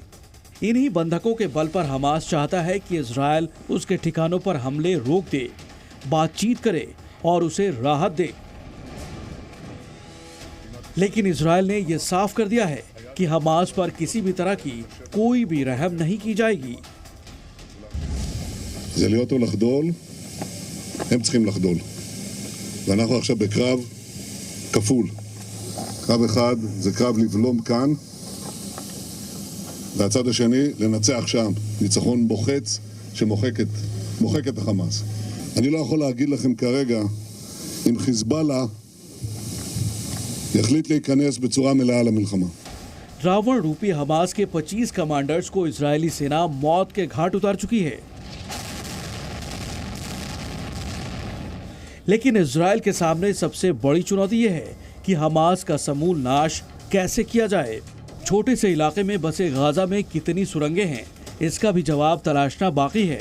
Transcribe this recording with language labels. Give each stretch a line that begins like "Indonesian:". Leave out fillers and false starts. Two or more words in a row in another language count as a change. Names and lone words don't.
Hindi: इन्हीं बंधकों के बल पर हमास चाहता है कि इजरायल उसके ठिकानों पर हमले रोक दे, बातचीत करे और उसे राहत दे। लेकिन इजरायल ने यह साफ कर दिया है कि हमास पर किसी भी तरह की कोई भी रहम नहीं की जाएगी।
Hebrew: זה להיות או לחדול, הם צריכים לחדול. ואנחנו עכשיו בקרב כפול. קרב אחד זה קרב לבלום כאן, והצד השני לנצח שם. ניצחון מוחץ שמוחק את החמאס. אני לא יכול להגיד לכם כרגע אם חיזבאללה יחליט להיכנס בצורה מלאה למלחמה.
Hindi: रावण रूपी हमास के 25 कमांडर्स को इजरायली सेना मौत के घाट उतार चुकी है। लेकिन इजरायल के सामने सबसे बड़ी चुनौती यह है कि हमास का समूल नाश कैसे किया जाए। छोटे से इलाके में बसे गाजा में कितनी सुरंगें हैं, इसका भी जवाब तलाशना बाकी है।